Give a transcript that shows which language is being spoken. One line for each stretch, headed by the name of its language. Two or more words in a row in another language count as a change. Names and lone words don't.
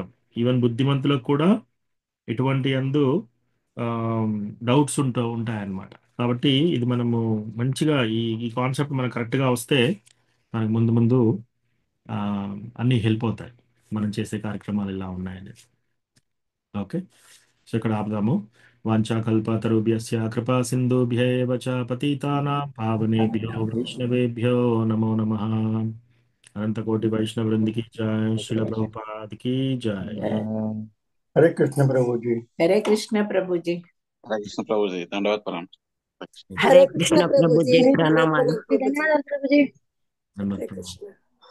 Telugu: ఈవెన్ బుద్ధిమంతులకు కూడా ఇటువంటి అందు డౌట్స్ ఉంటాయన్నమాట. కాబట్టి ఇది మనము మంచిగా ఈ ఈ కాన్సెప్ట్ మనకు కరెక్ట్గా వస్తే మనకు ముందు ముందు ఆ, అన్నీ హెల్ప్ అవుతాయి, మనం చేసే కార్యక్రమాలు ఇలా ఉన్నాయని.
English: okay, so
Telugu: ఇక్కడ ఆపుదాము.
Sanskrit: वाञ्छाकल्पतरुभ्यस्य कृपा सिन्धुभ्येव च पतितानां पावनेभ्यो वैष्णवेभ्यो नमो नमः.
Telugu: అనంతకోటి వైష్ణవ వృందికి జయ, శిల ప్రభుపాద్
Hindi: की जय. हरे कृष्ण प्रभु जी।
Telugu: హరే కృష్ణ ప్రభుజీ. హరే కృష్ణ ప్రభుజీ, దండవత్ ప్రణామం. హరే కృష్ణ ప్రభుజీ, ప్రభుజీ, ప్రణామాలు. ధన్యవాదాలు ప్రభుజీ. ధన్యవాదాలు హరే ప్రణామం. కృష్ణ.